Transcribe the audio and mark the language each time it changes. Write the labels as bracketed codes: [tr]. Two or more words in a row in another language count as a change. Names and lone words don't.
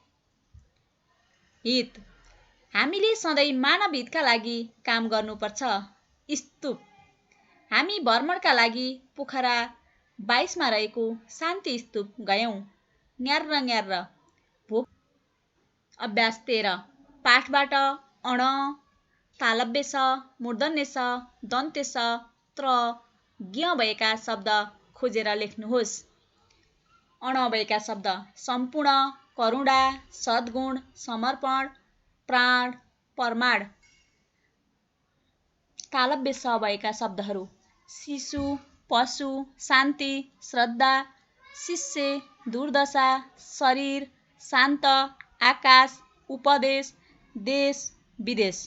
[ne] हित, हामीले सधैँ मानव हितका लागि काम गर्नुपर्छ। स्तूप, हामी भ्रमणका लागि पोखरा 22 मा रहेको शान्ति स्तूप गयौं। न्यार्र न्यार्र, भोक। अभ्यास 13 पाठबाट अण, तालव्य स, मूर्धन्य स, दन्त्य स, त्र, ज्ञ भएका शब्द खोजेर लेख्नुहोस्। अण भएका शब्द सम्पूर्ण, करुणा, सद्गुण, समर्पण, प्राण, प्रमाण। तालव्य स भएका शब्दहरू शिशु, पशु, शान्ति, श्रद्धा, शिष्य, दुर्दशा, शरीर, शान्त, आकाश, उपदेश, देश, विदेश।